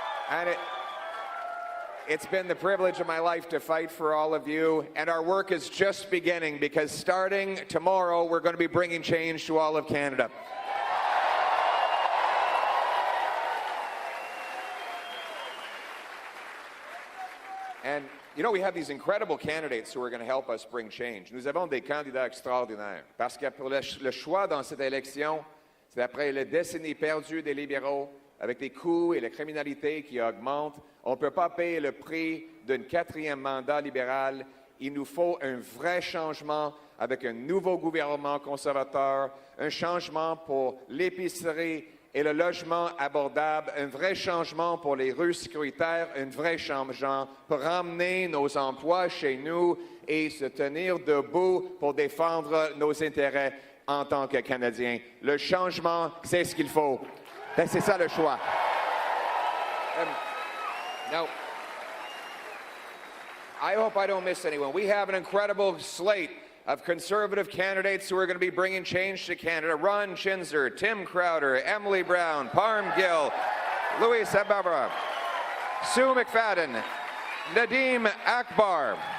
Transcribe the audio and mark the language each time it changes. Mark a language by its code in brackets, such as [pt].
[en] And it's been the privilege of my life to fight for all of you, and our work is just beginning because starting tomorrow, we're going to be bringing change to all of Canada. And, you know, we have these incredible candidates who are going to help us bring change. [fr] Nous avons des candidats extraordinaires parce que pour le choix dans cette élection, c'est après les décennies perdues des libéraux, avec les coûts et la criminalité qui augmentent, on ne peut pas payer le prix d'un 4e mandat libéral. Il nous faut un vrai changement avec un nouveau gouvernement conservateur, un changement pour l'épicerie et le logement abordable, un vrai changement pour les rues sécuritaires, un vrai changement pour ramener nos emplois chez nous et se tenir debout pour défendre nos intérêts en tant que Canadiens. Le changement, c'est ce qu'il faut. C'est ça le choix. [en] Now, I hope I don't miss anyone. We have an incredible slate of conservative candidates who are going to be bringing change to Canada. Ron Chinzer, Tim Crowder, Emily Brown, Parm Gill, Louis Sababra, Sue McFadden, Nadeem Akbar.